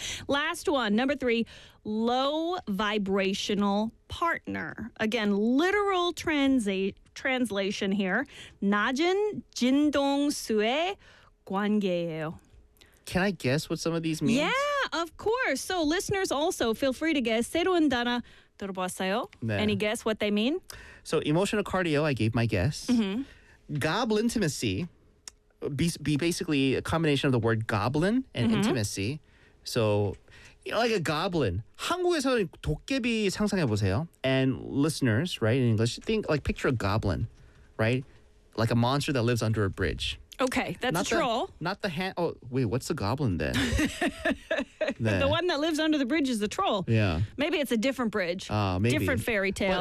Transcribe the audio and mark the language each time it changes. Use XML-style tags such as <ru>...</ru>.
<en>Last one, number three, low vibrational partner. Again, literal translation here. Najin jindong sue guangyeo. Can I guess what some of these mean? Yeah, of course. So listeners also feel free to guess.</en> <ko>새로운 단어 들어봤어요?</ko> <en>네. Any guess what they mean? So emotional cardio, I gave my guess. Mm-hmm. Goblintimacy, be basically a combination of the word goblin and intimacy. So, you know, like a goblin.</en> <ko>한국에서는 도깨비 상상해보세요.</ko> <en>And listeners, right, in English, think like picture a goblin, right? Like a monster that lives under a bridge. Okay, that's not a troll. Oh, wait, what's the goblin then? The one that lives under the bridge is the troll. Yeah. Maybe it's a different bridge. Maybe. Different fairy tale.</en>